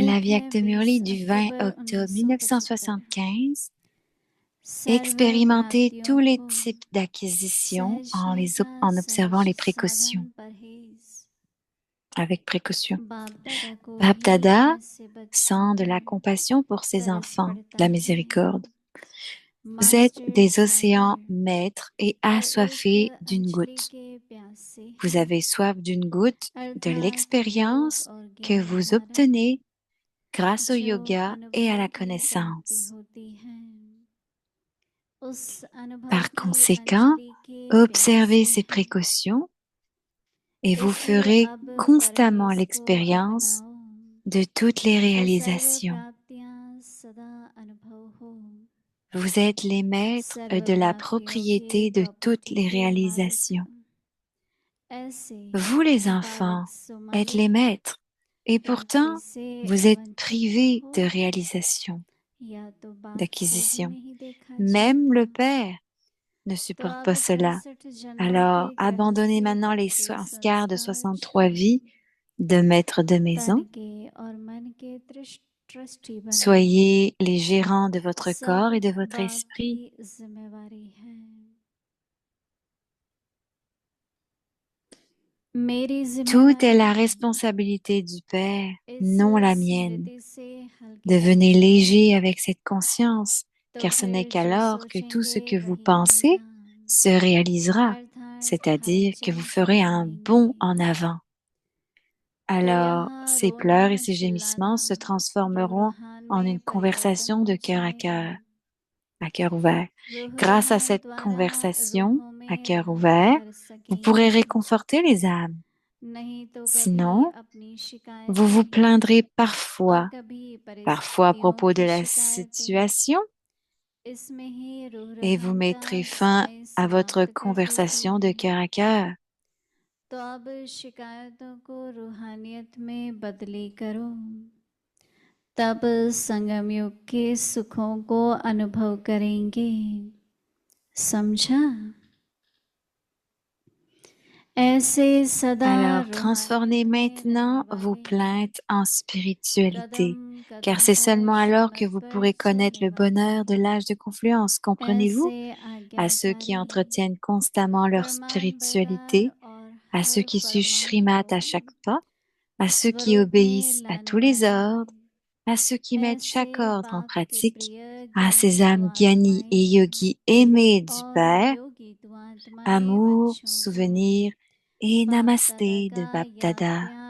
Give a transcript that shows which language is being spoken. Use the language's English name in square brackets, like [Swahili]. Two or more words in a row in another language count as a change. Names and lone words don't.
[Hindi] तारीख [French] l'Avyak [Hindi] है [French] de 20 Murli du 20 [Hindi] अक्टूबर [French] octobre [Hindi] 1975। [French] 1975. [Hindi] सर्व [French] Expérimentez [Hindi] भारतीयों [French] tous les [Hindi] को [French] types d'acquisitions [Hindi] सहिष्णुता [French] en observant [Hindi] सहिष्णु [French] les [Hindi] साधन [French] précautions, [Hindi] परहेज [French] avec précaution. [Hindi] बाप दादा को [French] Bap [Hindi] भी [French] Dada [Hindi] ऐसे [French] sent de [Hindi] बच्चों [French] la [Hindi] में [French] compassion pour ses [Hindi] तरस [French] enfants, de [Hindi] पड़ता [French] la [Hindi] है। [French] miséricorde. Vous êtes [Hindi] मास्टर [French] des océans [Hindi] सागर [French] maîtres et [Hindi] हर एक [French] assoiffés d'une [Hindi] अंजलि [French] goutte. [Hindi] के प्यासे [French] Vous [Hindi] हैं, [French] avez soif d'une goutte de [Hindi] अर्थात योग [French] l'expérience [Hindi] और [French] que [Hindi] ज्ञान [French] vous [Hindi] धारा [French] obtenez grâce au [Hindi] जो [French] yoga et à [Hindi] अनुभव [French] la [Hindi] की प्राप्ति [French] connaissance. [Hindi] होती है। उस अनुभव [French] Par [Hindi] की [French] conséquent, [Hindi] अंजलि के [French] observez [Hindi] प्यासे [French] ces [Hindi] हैं, [French] précautions et vous [Hindi] इसलिए [French] ferez [Hindi] अब [French] constamment [Hindi] परहेज को [French] l'expérience [Hindi] अपनाओ [French] de toutes les [Hindi] कि सर्व [French] réalisations. [Hindi] प्राप्तियां सदा अनुभव हो। [French] Vous êtes les maîtres [Hindi] सर्व [French] de la [Hindi] प्राप्तियों के [French] propriété de toutes [Hindi] प्रॉपर्टी [French] les [Hindi] के मालिक [French] réalisations. [Hindi] ऐसे [French] Vous les [Hindi] पावक [French] enfants êtes [Hindi] सुमन [French] les maîtres et [Hindi] प्राप्ति [French] pourtant [Hindi] से [French] vous êtes [Hindi] वंचित [French] privés [Hindi] हो, [French] de réalisation, [Hindi] या तो बाप को ही [French] d'acquisition. [Hindi] नहीं देखा [French] Même le [Hindi] जाता। [French] Père ne [Hindi] तो [French] supporte [Hindi] अब [French] pas cela. [Hindi] 68 जन्मों [French] Alors, [Hindi] के [French] abandonnez [Hindi] गृहस्थी [French] maintenant les [Hindi] के [French] sanskars de [Hindi] संस्कार [French] 63 [Hindi] छोड़ [French] vies de maître de [Hindi] तन [French] maison. [Hindi] के और मन के ट्रस्टी बनो। [French] Soyez les gérants de votre corps et [Hindi] सब [French] de votre [Hindi] बाप की [French] esprit. [Hindi] जिम्मेवारी है। मेरी [French] Tout est la [Hindi] जिम्मेवारी [French] responsabilité du Père, [Hindi] इस [French] non la mienne. [Hindi] स्मृति से हल्की [French] Devenez [Hindi] हो [French] léger [Hindi] जाओ, [French] avec cette conscience, [Hindi] तो [French] car ce n'est [Hindi] फिर जो [French] qu'alors que tout ce [Hindi] सोचेंगे [French] que vous [Hindi] वही [French] pensez [Hindi] होगा, [French] se réalisera, [Hindi] अर्थात [French] c'est-à-dire que vous [Hindi] हलचल [French] ferez un bond [Hindi] बढ़ाएंगे। [French] en avant. [Hindi] तो [French] Alors, [Hindi] यहाँ [French] ces pleurs et [Hindi] रोना [French] ces [Hindi] चिल्लाना [French] gémissements se transformeront [Hindi] रूहान [French] en [Hindi] में [French] une conversation [Hindi] परिवर्तन हो [French] de [Hindi] जाएगा। [French] à cœur ouvert. [Hindi] रूह [French] Grâce à [Hindi] रूहान [French] cette [Hindi] द्वारा [French] conversation [Hindi] रूहों [French] à [Hindi] में [French] cœur [Hindi] रहम [French] ouvert, [Hindi] कर [French] vous pourrez [Hindi] सकेंगे, [French] réconforter les âmes. [Hindi] नहीं तो कभी [French] Sinon, [Hindi] अपनी [French] vous vous [Hindi] शिकायतें [French] plaindrez [Hindi] और [French] parfois, [Hindi] कभी [French] parfois à [Hindi] परिस्थितियों [French] propos de [Hindi] की [French] la [Hindi] शिकायतें। [French] situation, et vous mettrez fin à votre conversation de cœur à cœur. [Hindi] तो अब शिकायतों को रूहानियत में बदली करो, तब संगम युग के सुखों को अनुभव करेंगे, समझा? ऐसे सदा [French] Alors, transformez maintenant vos plaintes en spiritualité, car c'est seulement alors que vous pourrez connaître le bonheur de l'âge de confluence. Comprenez-vous? À ceux qui entretiennent constamment leur spiritualité, à ceux qui suivent Shrimat à chaque pas, à ceux qui obéissent à tous les ordres, à ceux qui mettent chaque ordre en pratique, à ces âmes gyanis et yogis aimés du Père, amour, souvenir et namasté de Bapdada.